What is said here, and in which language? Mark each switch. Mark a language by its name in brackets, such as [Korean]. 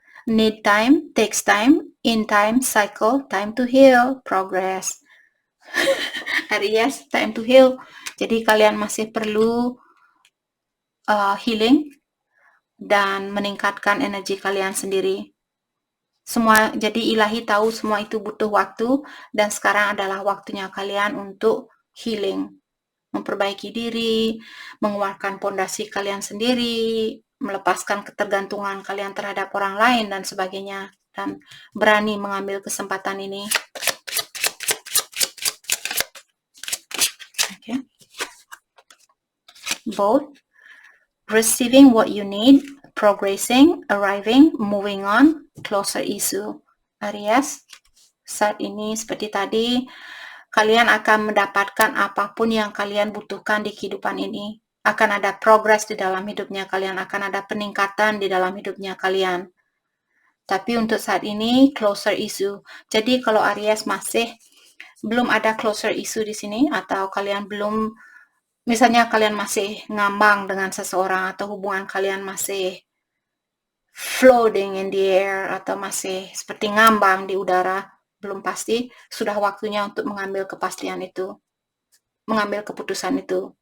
[English] Need time, takes time, in time, cycle, time to heal, progress. Aries, time to heal. [Indonesian] Jadi kalian masih perlu healing dan meningkatkan energi kalian sendiri. Semua, jadi ilahi tahu semua itu butuh waktu, dan sekarang adalah waktunya kalian untuk healing, memperbaiki diri, menguatkan pondasi kalian sendiri, melepaskan ketergantungan kalian terhadap orang lain dan sebagainya, dan berani mengambil kesempatan ini. Okay. [English] Both receiving what you need, progressing, arriving, moving on, closer issue. [Indonesian] Aries, saat ini seperti tadi, kalian akan mendapatkan apapun yang kalian butuhkan di kehidupan ini. Akan ada progress di dalam hidupnya kalian, akan ada peningkatan di dalam hidupnya kalian. Tapi untuk saat ini closer issue. Jadi kalau Aries masih belum ada closer issue di sini, atau kalian belum, misalnya kalian masih ngambang dengan seseorang, atau hubungan kalian masih [English] floating in the air, [Indonesian] atau masih seperti ngambang di udara, belum pasti, sudah waktunya untuk mengambil kepastian itu, mengambil keputusan itu.